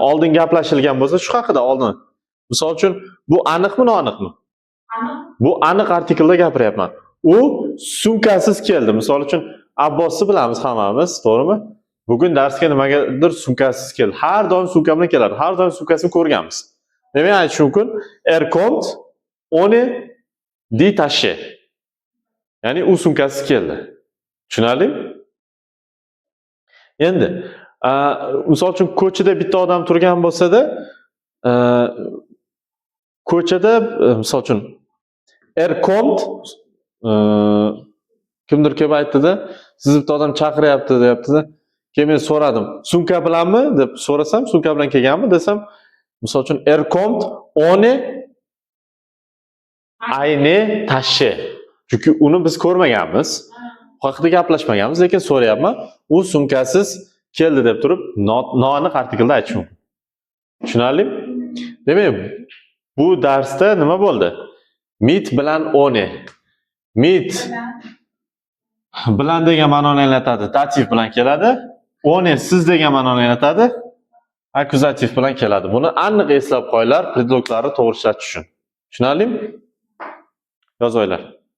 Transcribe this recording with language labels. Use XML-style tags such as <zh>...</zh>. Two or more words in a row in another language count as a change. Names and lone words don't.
<uz>Oldin gaplashilgan bo'lsa, shu haqida oldin. Misol uchun, bu aniqmi, noaniqmi? Aniq. Bu aniq artiklda gapiryapman. U sumkasiz keldi. Misol uchun, Abbosni bilamiz hammamiz, to'g'rimi? Bugun darsga nimagadir sumkasiz keldi. Har doim sumka bilan keladi. Har doim sumkasini ko'rganmiz. Demak, aytish mumkin,</uz> <de>kommt ohne die Tasche.</de> <uz>Ya'ni u sumkasiz keldi. Tushunarlimi? Endi, misol uchun ko'chada bitta odam turgan bo'lsa-da, ko'chada misol uchun kommt kimdir kelib aytdi-da, siz bitta odam chaqiryapti deyapti-da. Keyin men so'radim, sumka bilanmi deb so'rasam, sumka bilan kelganmi desam, misol uchun</uz> <de>kommt ohne eine Tasche.</de> <uz>Chunki uni biz ko'rmaganmiz. Bu haqida gaplashmaganmiz, lekin so'rayapman. U sumkasiz keldi deb turib, noaniq artiklda aytish mumkin. Tushunarlimi? Demak, bu darsda nima bo'ldi? Mit bilan ohne. Mit bilan degan ma'noni anglatadi, dativ bilan keladi. Ohne siz degan ma'noni anglatadi, akkuzativ bilan keladi. Buni aniq eslab qo'yinglar, predloglarni to'g'ri ishlatish uchun. Tushunarlimi? Yozinglar.</uz>